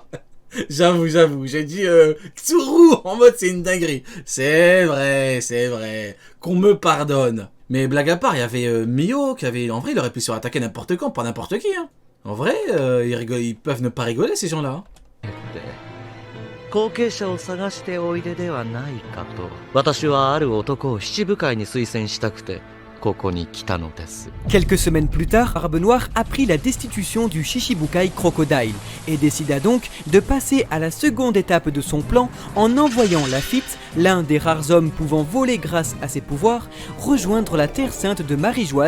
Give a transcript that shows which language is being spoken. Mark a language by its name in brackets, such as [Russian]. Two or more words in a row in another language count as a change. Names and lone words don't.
[French] J'avoue. J'ai dit Tsuru en mode, c'est une dinguerie. C'est vrai. Qu'on me pardonne. Mais blague à part, il y avait Mio qui avait... En vrai, il aurait pu se faire attaquer n'importe quand, pas n'importe qui. Hein. En vrai, ils peuvent ne pas rigoler, ces gens-là. [Japanese] 後継者を探しておいでではないかと。私はある男を七部会に推薦したくて。 [French] Quelques semaines plus tard, Barbe Noire apprit la destitution du Shichibukai Crocodile et décida donc de passer à la seconde étape de son plan en envoyant Lafitte, l'un des rares hommes pouvant voler grâce à ses pouvoirs, rejoindre la terre sainte de Marie-Joise.